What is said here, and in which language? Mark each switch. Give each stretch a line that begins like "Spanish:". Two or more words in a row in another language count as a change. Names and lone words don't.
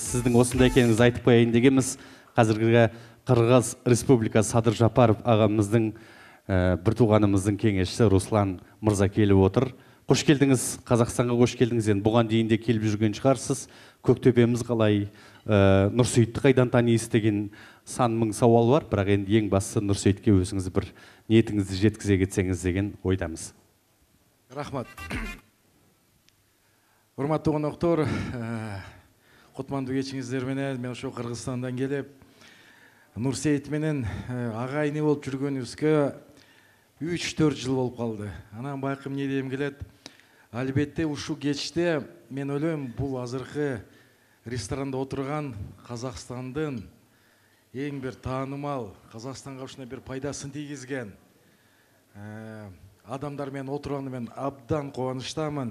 Kazakh: Сіздің осында екеніңізді айтып қояйын дегенбіз. Қазіргі Қырғыз Республикасы Садыр Жапаров ағамыздың бір туғанымыздың кеңесшісі Руслан мырза келіп отыр. Қош келдіңіз. Қазақстанға қош келдіңіз. Енді бұған дейін де келіп жүрген шығарсыз. Көктөбеміз қалай, Нұрсейітті қайдан танисыз деген сан мың сауал бар. Бірақ енді ең бастысы Нұрсейітке өзіңіз бір ниетіңізді жеткізе кетсеңіз деген ойдамыз.
Kyrgyz: Рахмат. Урматтуу коноктор, кутмандуу кечиңиздер менен мен ошо Кыргызстандан келип, Нурсейит менен агайыны болуп жүргөнүбүзгө 3-4 жыл болуп калды. Анан байкым эмне дегим келет? Албетте ушул кечте мен ойлойм, бул азыркы ресторанда отурган Казакстандын эң бир таанымал, Казакстанга ушундай бир пайдасын тийгизген адамдар менен отурганы мен абдан кубанычтамын.